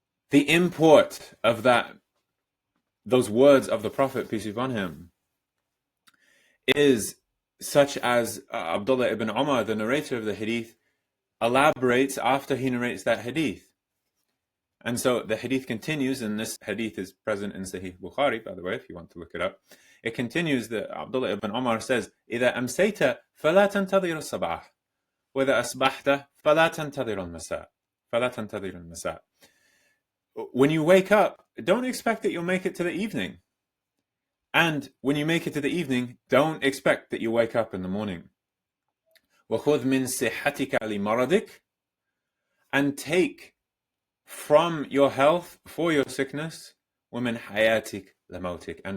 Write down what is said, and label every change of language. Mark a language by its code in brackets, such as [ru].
[en] The import of those words of the Prophet, peace be upon him, is such as Abdullah ibn Umar, the narrator of the hadith, elaborates after he narrates that hadith. And so the hadith continues, and this hadith is present in Sahih Bukhari, by the way, if you want to look it up. It continues that Abdullah ibn Umar says, [ar] إِذَا أَمْسَيْتَ فَلَا تَنْتَظِرُ الصَّبَاحِ وَإِذَا أَصْبَحْتَ فَلَا تَنْتَظِرُ الْمَسَاءِ فَلَا تَنْتَظِرُ الْمَسَاءِ. [en] When you wake up, don't expect that you'll make it to the evening. And when you make it to the evening, don't expect that you wake up in the morning. [ar] وَخُذْ مِنْ صِحَّتِكَ لِمَرَضِكَ. [en] And take from your health for your sickness, [ar] وَمِنْ حَيَاتِكَ لَمَوْتِكَ.